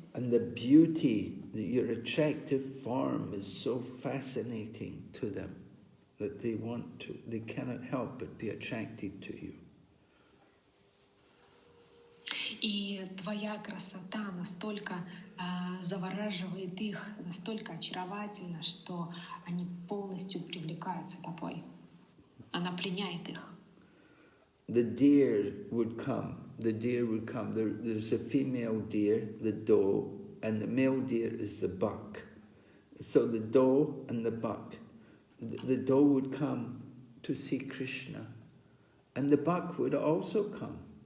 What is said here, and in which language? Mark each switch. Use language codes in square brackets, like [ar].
[en] And the beauty, your attractive form is so fascinating to them that they cannot help but be attracted to you. [ru] И твоя красота настолько завораживает их, настолько очаровательна, что они полностью привлекаются тобой. Она пленяет их. [en] The deer would come. There's a female deer, the doe, and the male deer is the buck. So the doe and the buck. The doe would come to see Krishna, and the buck would also come.